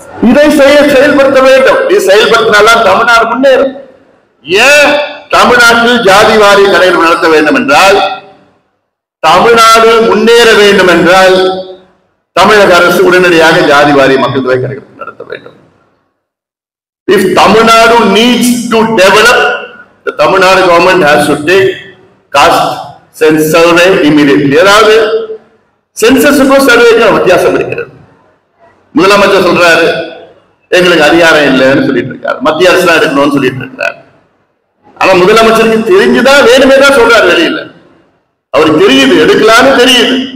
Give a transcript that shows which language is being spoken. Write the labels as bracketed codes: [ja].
[ta] இதை செயல்படுத்த வேண்டும். இது செயல்படுத்தினால்தான் தமிழ்நாடு முன்னேறும். ஏன் தமிழ்நாட்டில் ஜாதிவாரி கணக்கெடுப்பு நடத்த வேண்டும் என்றால், தமிழ்நாடு முன்னேற வேண்டும் என்றால் தமிழக அரசு உடனடியாக ஜாதிவாரி மக்கள் தொகை கணக்கெடுப்பு நடத்த வேண்டும். [en] If Tamil Nadu needs to develop, the Tamil Nadu government has to take caste census survey immediately. [ta] அதாவது சென்சஸுக்கும் சர்வேக்கும் வித்தியாசம் இருக்கிறது. முதலமைச்சர் சொல்றாரு எங்களுக்கு அதிகாரம் இல்லைன்னு சொல்லிட்டு இருக்காரு, மத்திய அரசு தான் எடுக்கணும்னு சொல்லிட்டு இருக்காரு. ஆனா முதலமைச்சருக்கு தெரிஞ்சுதான் வேணுமே தான் சொல்றாரு, வெளியில அவருக்கு தெரியுது எடுக்கலான்னு தெரியுது.